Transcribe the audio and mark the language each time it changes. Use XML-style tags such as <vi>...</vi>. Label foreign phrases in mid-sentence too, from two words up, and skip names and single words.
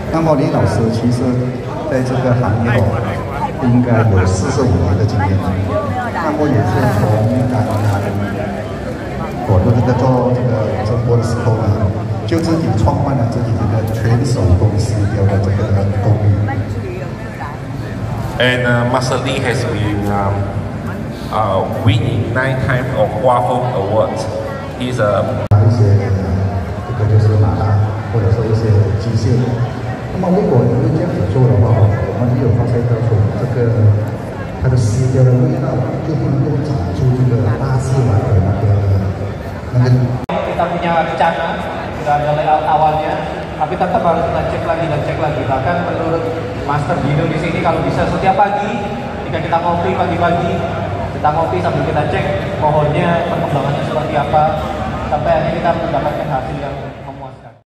<zh>浩林老师其实在这个行业应该有45年的经验，那么也是从我的这个做这个直播的时候呢，就自己创办了自己这个全手工丝雕的这个工艺。</zh> <en>And Master Lee has been winning 9 times of Waffle Awards. He's a</en> <zh>一些这个就是马达或者说一些机械。那么如果因为这样子做的话，我们也有发现到说这个它的丝雕的味道就不能够长出这个大自然的那个。</zh> <id>Kita punya rencana, sudah ada layout awalnya, tapi tetap harus kita cek lagi dan cek lagi. Bahkan menurut Master Dino di sini kalau bisa setiap pagi, jika kita ngopi pagi-pagi, kita ngopi sambil kita cek pohonnya perkembangannya seperti apa, sampai akhirnya kita mendapatkan hasil yang memuaskan.</id>